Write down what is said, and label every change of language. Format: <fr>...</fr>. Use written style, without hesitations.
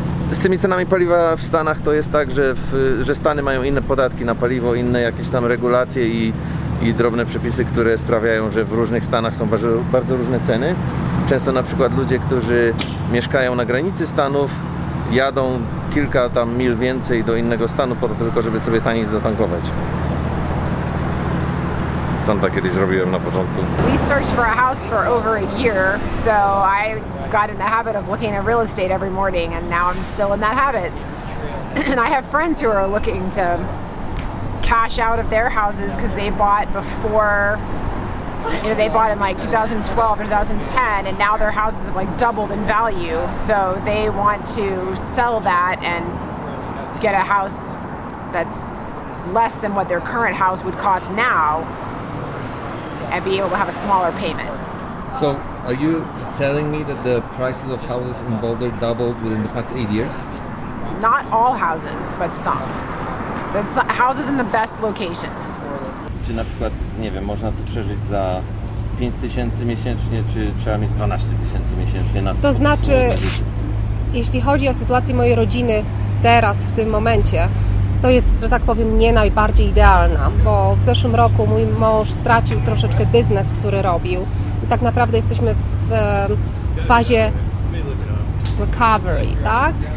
<pl>Z tymi cenami paliwa w Stanach to jest tak, że Stany mają inne podatki na paliwo, inne jakieś tam regulacje i drobne przepisy, które sprawiają, że w różnych stanach są bardzo różne ceny. Często na przykład ludzie, którzy mieszkają na granicy stanów, jadą kilka tam mil więcej do innego stanu po to tylko, żeby sobie taniej zatankować. Sam tak kiedyś robiłem na początku.</pl> <en>We searched for a house for over a year, so I got in the habit of looking at real estate every morning, and now I'm still in that habit. And I have friends who are looking to cash out of their houses because they bought before, they bought in like 2012 or 2010, and now their houses have like doubled in value. So they want to sell that and get a house that's less than what their current house would cost now, and be able to have a smaller payment. So, are you telling me that the prices of houses in Boulder doubled within the past 8 years? Not all houses, but some. The houses in the best locations.</en> <pl>Czy na przykład, nie wiem, można tu przeżyć za 5,000 miesięcznie, czy trzeba mieć 12,000 miesięcznie na To znaczy, jeśli chodzi o sytuację mojej rodziny teraz, w tym momencie, to jest, że tak powiem, nie najbardziej idealna, bo w zeszłym roku mój mąż stracił troszeczkę biznes, który robił i tak naprawdę jesteśmy w fazie recovery, tak?</pl>